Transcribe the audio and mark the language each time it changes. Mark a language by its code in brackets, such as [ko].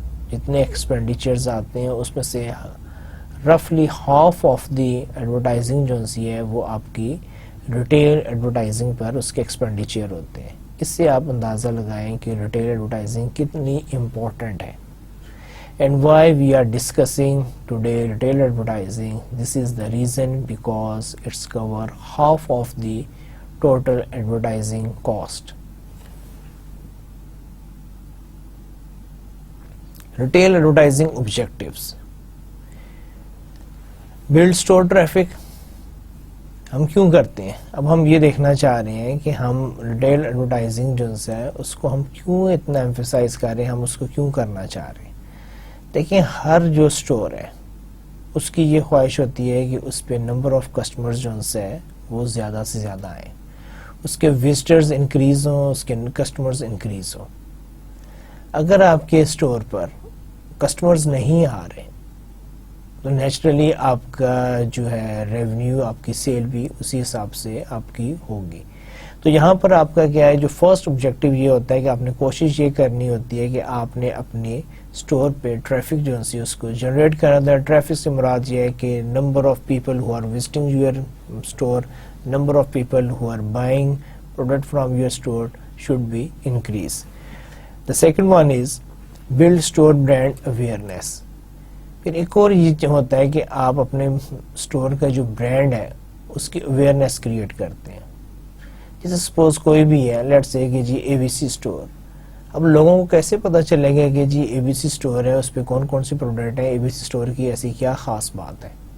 [ur] جتنے ایکسپینڈیچرز آتے ہیں اس میں سے [en] رفلی half of the advertising [ur] جو سی ہے وہ آپ کی ریٹیل ایڈورٹائزنگ پر اس کے ایکسپینڈیچر ہوتے ہیں. اس سے آپ اندازہ لگائیں کہ ریٹیل ایڈورٹائزنگ کتنی امپورٹنٹ ہے. [en] And why we are discussing today retail advertising, this is the reason because it's cover half of the total advertising cost. Retail advertising objectives. Build store traffic. [ur] ہم کیوں کرتے ہیں؟ اب ہم یہ دیکھنا چاہ رہے ہیں کہ ہم ریٹیل ایڈورٹائزنگ جو ہے اس کو ہم کیوں اتنا ایمفیسائز کر رہے ہیں، ہم اس کو کیوں کرنا چاہ رہے ہیں. دیکھیں، ہر جو سٹور ہے اس کی یہ خواہش ہوتی ہے کہ اس پہ نمبر آف کسٹمرز جو ہے وہ زیادہ سے زیادہ آئیں، اس کے وزٹرز انکریز ہوں، اس کے کسٹمرز انکریز ہوں. اگر آپ کے سٹور پر کسٹمرز نہیں آ رہے تو نیچرلی آپ کا جو ہے ریونیو، آپ کی سیل بھی اسی حساب سے آپ کی ہوگی. تو یہاں پر آپ کا کیا ہے، جو فرسٹ آبجیکٹیو یہ ہوتا ہے کہ آپ نے کوشش یہ کرنی ہوتی ہے کہ آپ نے اپنے سٹور پہ ٹریفک جو ہے اس کو جنریٹ کرنا تھا. [en] traffic [ur] سے مراد یہ ہے کہ [en] Number of people who are visiting your store, number of people who are buying product from your store should be increase. The second one is build store brand awareness. [ur] پھر ایک اور یہ ہوتا ہے کہ آپ اپنے اسٹور کا جو برانڈ ہے اس کی اویئرنیس کریٹ کرتے ہیں. جیسے سپوز کوئی بھی ہے، لیٹ سے کہ جی اے بی سی اسٹور. اب لوگوں کو کیسے پتا چلے گا کہ جی اے بی سی اسٹور ہے، اس پہ کون کون سی پروڈکٹ ہے، اے بی سی اسٹور کی ایسی کیا خاص بات ہے.